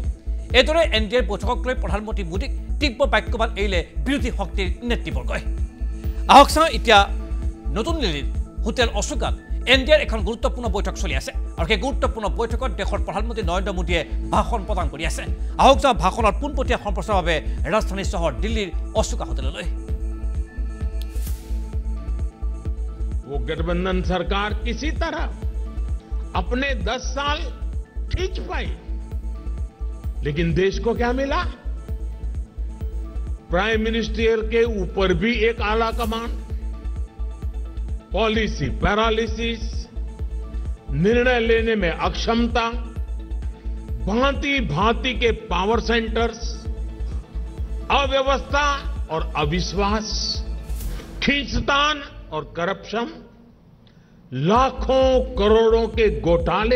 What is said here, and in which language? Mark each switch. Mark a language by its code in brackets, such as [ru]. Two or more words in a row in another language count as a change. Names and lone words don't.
[as] এইদৰে NDAৰ বৈঠকক লৈ প্ৰধানমন্ত্ৰী মোদীক তীব্ৰ বাক্যবান এৰিলে বিৰোধী শক্তিৰ নেতৃবৰ্গই। আহক চাওঁ এতিয়া নতুন দিল্লীৰ হোটেল অশোকাত NDAৰ এখন গুৰুত্বপূৰ্ণ বৈঠক চলি আছে আৰু সেই গুৰুত্বপূৰ্ণ বৈঠকত দেশৰ প্ৰধানমন্ত্ৰী নৰেন্দ্ৰ মোদীয়ে ভাষণ প্ৰদান কৰি আছে। আহক চাওঁ ভাষণৰ পোনপটীয়া সম্প্ৰচাৰৰ বাবে ৰাজধানী চহৰ দিল্লীৰ অশোকা হোটেললৈ। [hi] वो गठबंधन सरकार किसी तरह अपने 10 साल खींच पाई, लेकिन देश को क्या मिला? [en] prime minister [hi] के ऊपर भी एक आला कमान, [en] policy paralysis, [hi] निर्णय लेने में अक्षमता, भांति भांति के [en] power centers, [hi] अव्यवस्था और अविश्वास, खींचतान और करप्शन, लाखों करोड़ों के घोटाले।